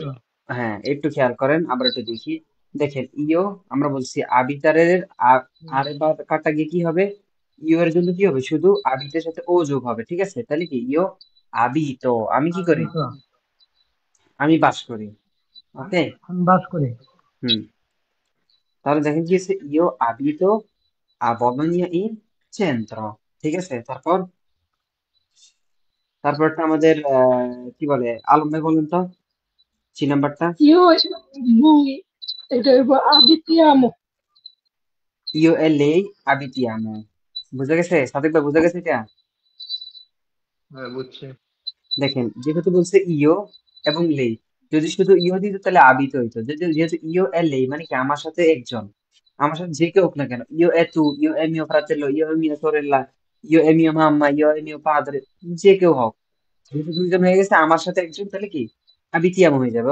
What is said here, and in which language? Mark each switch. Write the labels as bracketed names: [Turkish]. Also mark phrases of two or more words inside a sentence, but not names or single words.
[Bangla] ইও- হ্যাঁ, একটু খেয়াল করেন, আবার একটু দেখি। দেখেন ইও, আমরা বলছি আবিতারের আরে বা কাটা গিয়ে কি হবে? ইও এর জন্য কি হবে? শুধু আবিতের সাথে ও যোগ হবে, ঠিক আছে? তাহলে কি [Italian] io abito, [Bangla] আমি কি করি? আবিত। আমি বাস করি, ওকে। আমি বাস করি। হুম। তাহলে দেখেন কি আছে, [Italian] io abito a Bologna in centro, [Bangla] ঠিক আছে? তারপর তারপরটা আমাদের কি বলে, আলম ভাই বলুন তো সি নাম্বারটা। [Italian] Io lui devo abitiamo. io e lei abitiamo. [Bangla] বুঝে গেছে সাদিক ভাই, বুঝে গেছে এটা? হ্যাঁ বুঝছি। দেখেন যেহেতু বলছে ইও এবং লেই, যদি শুধু ইও দিত তাহলে আবিত হইতো। যদি যেহেতু [Italian] io e lei [Bangla] মানে কি আমার সাথে একজন, আমার সাথে যে কেউ হোক না কেন, [Italian] io e tu, io e mio fratello, io e mio sorella, io e mio mamma, io e mio padre, [Bangla] যে কেউ হোক, যেহেতু দুইজন হয়ে গেছে আমার সাথে একজন, তাহলে কি আবিতিয়ামো হয়ে যাবে।